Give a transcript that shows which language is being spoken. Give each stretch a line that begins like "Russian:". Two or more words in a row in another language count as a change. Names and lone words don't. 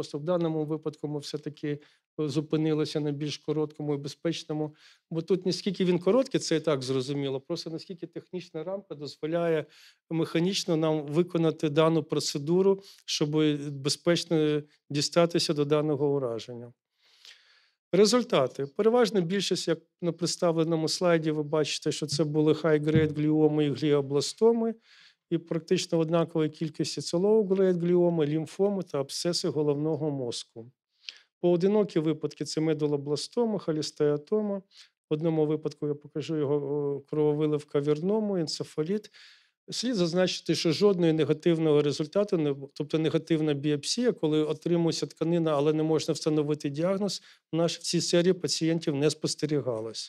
Ukrainian: В даному випадку ми все-таки зупинилися на більш короткому і безпечному, бо тут не скільки він короткий, це і так зрозуміло, просто наскільки технічна рамка дозволяє механічно нам виконати дану процедуру, щоб безпечно дістатися до даного ураження. Результати. Переважна більшість, як на представленому слайді, ви бачите, що це були high-grade гліоми і гліобластоми, і практично в однаковій кількості це low-grade гліоми, лімфоми та абсцеси головного мозку. Поодинокі випадки – це медулобластома, холестеатома. В одному випадку я покажу його крововиливка вірному, енцефаліт. Слід зазначити, що жодного негативного результату, тобто негативна біопсія, коли отримується тканина, але не можна встановити діагноз, в цій серії пацієнтів не спостерігалось.